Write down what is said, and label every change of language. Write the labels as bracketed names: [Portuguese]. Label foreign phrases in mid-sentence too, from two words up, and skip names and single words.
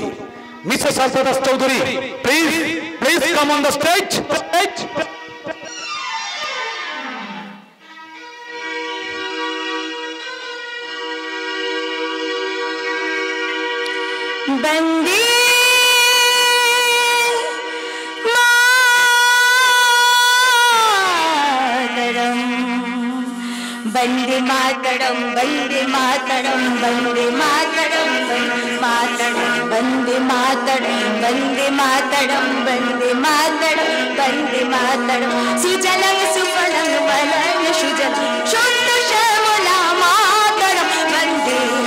[Bangla] মিসেস আলতা দাস চৌধুরী, [English] please please come on the stage. [Sanskrit] বন্দে वंदे मातरम वंदे मातरम वंदे मातरम वंदे मातरम वंदे मातरम वंदे मातरम वंदे मातरम सुजलं सुफलं वलन सुजलं शुद्ध श्यामला मातरम वंदे